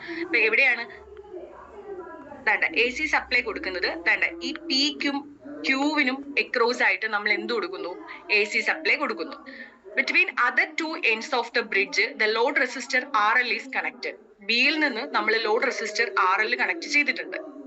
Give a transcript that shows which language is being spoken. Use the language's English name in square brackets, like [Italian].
[Malayalam] അപ്പൊ എവിടെയാണ് AC supply കൊടുക്കുന്നത്? ഈ Pക്കും Qവിനും എക്രോസ് ആയിട്ട് നമ്മൾ എന്ത് കൊടുക്കുന്നു? AC സപ്ലൈ കൊടുക്കുന്നു. [English] Between other 2 ends of the bridge, the load resistor RL is connected. [Malayalam] ബിയിൽ നിന്ന് നമ്മൾ ലോഡ് റെസിസ്റ്റർ RL കണക്ട് ചെയ്തിട്ടുണ്ട്.